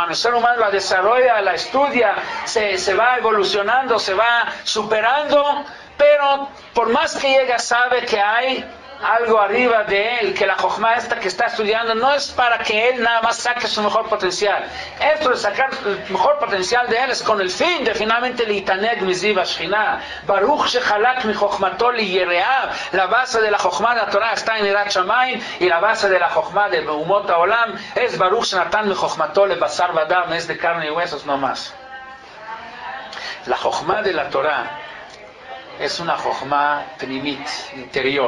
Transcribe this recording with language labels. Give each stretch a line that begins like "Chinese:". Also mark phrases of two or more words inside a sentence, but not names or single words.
Spanish: El ser humano la desarrolla, la estudia, se va evolucionando, se va superando, pero por más que llega, sabe que hay algo arriba de él, que la Jochma esta que está estudiando no es para que él nada más saque su mejor potencial. Esto de sacar el mejor potencial de él es con el fin de finalmente
Hebrew: להתענג מזיו שכינה. ברוך שחלק מחכמתו ליראיו.
Spanish: La base de la Jochma de la Torah está en
Hebrew: יראת שמים,
Spanish: y la base de la Jochma de
Hebrew: אומות העולם
Spanish: es
Hebrew: ברוך שנתן מחכמתו לבשר ודם,
Spanish: es de carne y huesos no más. La Jochma de la Torah es una
Hebrew: חכמה פנימית,
Spanish: interior.